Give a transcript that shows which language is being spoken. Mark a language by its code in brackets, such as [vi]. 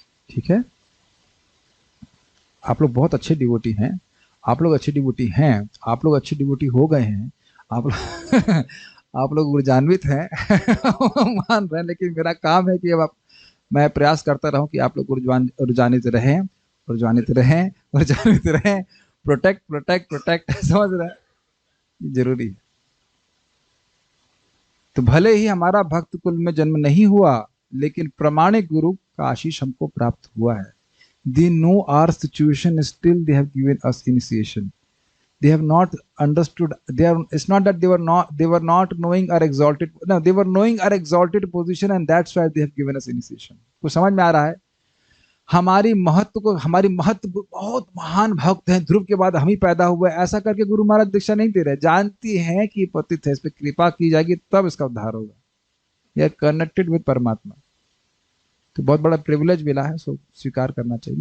[hi] ठीक है, आप लोग बहुत अच्छे डिवोटी हैं, आप लोग अच्छे डिवोटी हैं, आप लोग अच्छे डिवोटी हो गए हैं, आप लोग आप लोग ऊर्जान्वित हैं मान रहे हैं, लेकिन मेरा काम है कि अब मैं प्रयास करता रहूं कि आप लोग ऊर्जान्वित रहें, ऊर्जान्वित रहें, ऊर्जान्वित रहें। प्रोटेक्ट प्रोटेक्ट प्रोटेक्ट समझ रहे हैं, ये जरूरी है। तो भले ही हमारा भक्त कुल में जन्म नहीं हुआ, लेकिन प्रमाणिक गुरु का आशीष हमको प्राप्त हुआ है। [en] They know our situation, still they have given us initiation. They have not understood. It's not that they were not knowing our exalted. No, they were knowing our exalted position, and that's why they have given us initiation. [hi] कुछ समझ में आ रहा है? हमारी महत्व बहुत महान भक्त हैं, ध्रुव के बाद हम ही पैदा हुए, ऐसा करके गुरु महाराज दीक्षा नहीं दे रहे। जानती हैं कि पतित है, इस पर कृपा की जाएगी तब इसका उद्धार होगा। यह [en] connected with [hi] परमात्मा, तो बहुत बड़ा प्रिविलेज मिला है, सो स्वीकार करना चाहिए।